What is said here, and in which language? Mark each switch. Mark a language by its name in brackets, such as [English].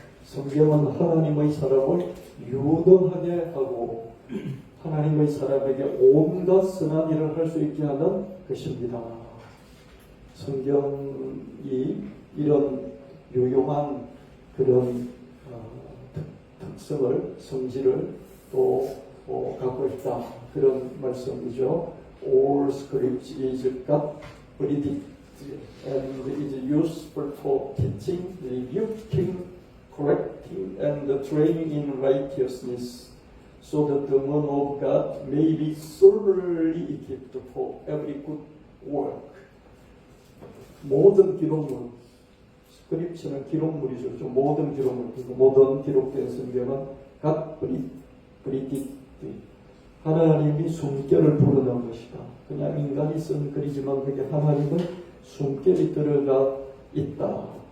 [Korean] 성경은 하나님의 사람을 유능하게 하고 하나님의 사람에게 온갖 선한 일을 할 수 있게 하는 것입니다. 성경이 이런 유용한 그런 특성을, 성질을 또 갖고 있다. 그런 말씀이죠. [English] All scripture is God-breathed and is useful for teaching, rebuking, correcting, and training in righteousness, so that the man of God may be thoroughly equipped for every good work. [Korean] 모든 기록물, 스크립처는 기록물이죠. 모든 기록물, 모든 기록된 성경은 각 브리티드 하나님이 숨결을 불어넣은 것이다. 그냥 인간이 쓴 글이지만 그게 하나님의 숨결이 들어가 있다.